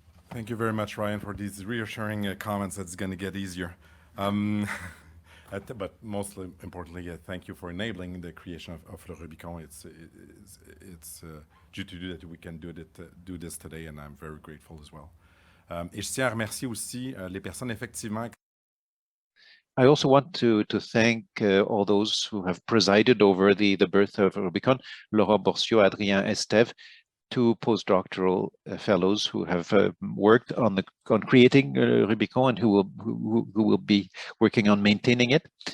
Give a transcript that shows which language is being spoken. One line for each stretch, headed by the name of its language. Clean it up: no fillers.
English: Thank you very much, Ryan, for these reassuring comments. That's going to get easier. But most importantly, thank you for enabling the creation of Le
French: Rubicon.
English: It's due to do that we can do this today, and I'm very grateful as well.
French: Et je tiens à remercier aussi les personnes effectivement.
English: I also want to thank all those who have presided over the birth of Rubicon, Laurent Borcio, Adrien Estève, two postdoctoral fellows who have worked on creating Rubicon and who will be working on maintaining it.